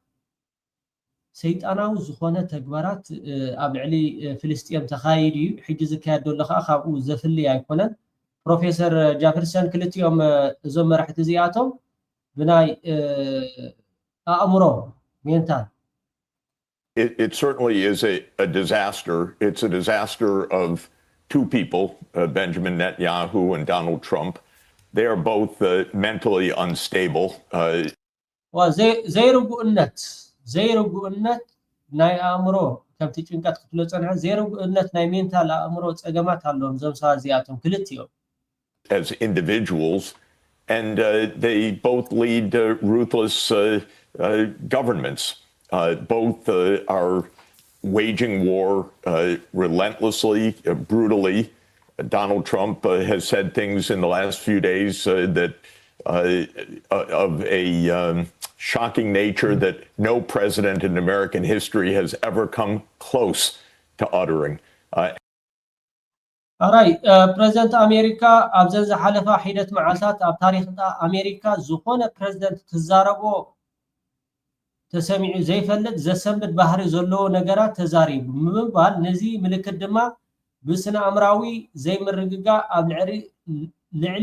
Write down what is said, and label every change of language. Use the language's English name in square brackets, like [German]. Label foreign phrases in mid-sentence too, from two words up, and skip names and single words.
[Tigrinya] ሰይጣናዊ ዝኾነ ተግባራት ኣብ ልዕሊ ፍልስጤም ተኻይድ እዩ ሕጂ ዝካየድ ዘሎ ከዓ ካብኡ ዘፍሊ ኣይኮነን ፕሮፌሰር ጃፈርሰን ክልቲኦም እዞም መራሕቲ እዚኣቶም ብናይ ኣእምሮ ሜንታል [English] It certainly is a disaster. It's a disaster of two people, Benjamin Netanyahu and Donald Trump. They are both mentally unstable. [Tigrinya] ዘይርጉእነት ናይ ኣእምሮ ከምቲ ጭንቀት ክትሎ ጸንሐ ዘይርጉእነት ናይ ሜንታል ኣእምሮ ጸገማት ኣለዎም ዞም ሰባት እዚኣቶም ክልቲኦም [English] as individuals, and they both lead ruthless governments. Both are waging war relentlessly, brutally. Donald Trump has said things in the last few days that of a shocking nature that no president in American history has ever come close to uttering. Alright, President America [Tigrinya] ኣብዘን ዝሓለፈ ሒደት መዓልታት ኣብ ታሪኽ ኣሜሪካ ዝኾነ ፕሬዝደንት ክዛረቦ ተሰሚዑ ዘይፈልጥ ዘሰምድ ባህሪ ዘለዎ ነገራት ተዛሪቡ ምባል ነዚ ምልክት ድማ ብስነ ኣምራዊ ዘይምርግጋ ኣብ ልዕሊ